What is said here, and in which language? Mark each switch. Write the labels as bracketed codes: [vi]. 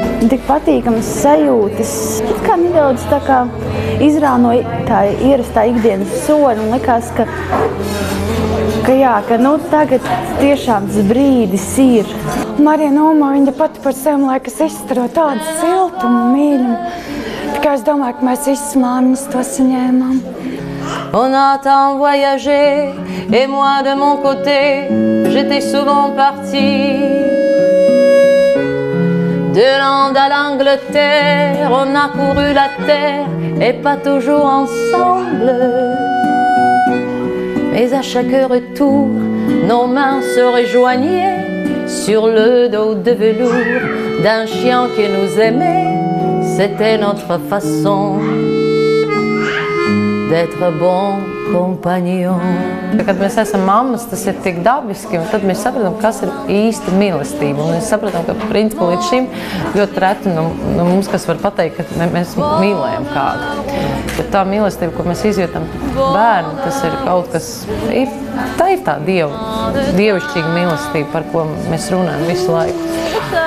[lv] Tik patīkamas sajūtas, kā nedaudz tā kā izrānoja tā ierastā ikdienas soļa un likās, ka tagad tiešām tas brīdis ir. Marija Naumova, viņa pati par sevi liekas izstaro tādu siltumu, mīļumu. Tikai es domāju, ka mēs visas māmiņas to saņēmām. [fr] On a tant voyagé, et moi de mon côté, j'étais souvent partie. De l'Inde à l'Angleterre, on a couru la terre, et pas toujours ensemble. Mais à chaque retour, nos mains se rejoignaient sur le dos de velours d'un chien qui nous aimait. C'était notre façon d'être bon compagnon. [lv] Kad mēs esam mammas, tas ir tik dabiski, un tad mēs sapratam, kas ir īsta mīlestība. Un mēs sapratam, ka principā līdz šim ļoti reti no mums, kas var pateikt, ka mēs mīlējam kādu. Bet tā mīlestība, ko mēs izjūtam bērnu, tas ir kaut kas, tā ir tā dievišķīga mīlestība, par ko mēs runājam visu laiku.